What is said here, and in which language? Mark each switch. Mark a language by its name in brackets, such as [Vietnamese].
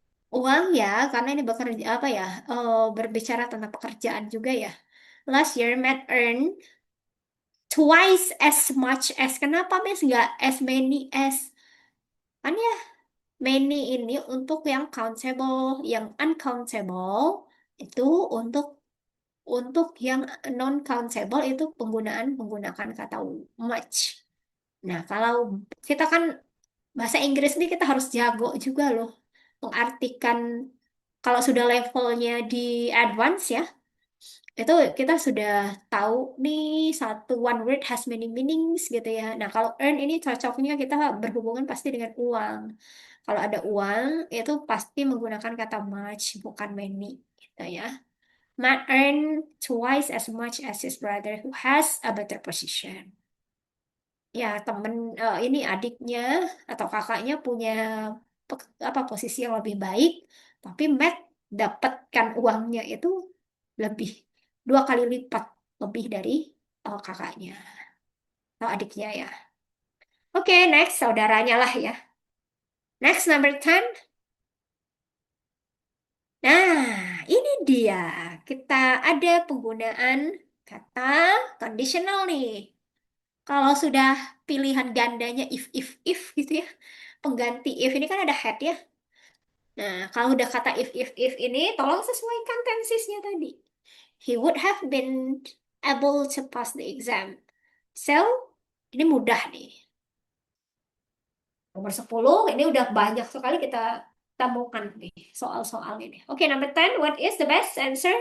[Indonesian] Uang ya, karena ini bekerja apa ya? Berbicara tentang pekerjaan juga ya. [English] Last year, Matt earned twice as much as. [Indonesian] Kenapa Miss nggak [English] as many as? [Indonesian] Kan ya, many ini untuk yang countable, yang uncountable itu untuk yang non countable itu menggunakan kata much. Nah, kalau kita kan bahasa Inggris ini kita harus jago juga loh mengartikan kalau sudah levelnya di advance ya. Itu kita sudah tahu nih satu [English] one word has many meanings [Indonesian] gitu ya. Nah, kalau earn ini cocoknya kita berhubungan pasti dengan uang. Kalau ada uang itu pasti menggunakan kata much bukan many gitu ya. [English] Matt earn twice as much as his brother who has a better position. [Indonesian] Ya, ini adiknya atau kakaknya punya apa posisi yang lebih baik, tapi Matt dapatkan uangnya itu lebih 2 kali lipat lebih dari kakaknya atau adiknya ya. Oke, next saudaranya lah ya. [English] Next number 10. [Indonesian] Nah, ini dia. Kita ada penggunaan kata conditional nih. Kalau sudah pilihan gandanya if gitu ya. Pengganti if ini kan ada had ya. Nah, kalau udah kata if ini tolong sesuaikan tensesnya tadi. [English] He would have been able to pass the exam. [Indonesian] So, ini mudah nih. Nomor 10, ini udah banyak sekali kita temukan nih soal-soal ini. [English] Oke, number 10, what is the best answer?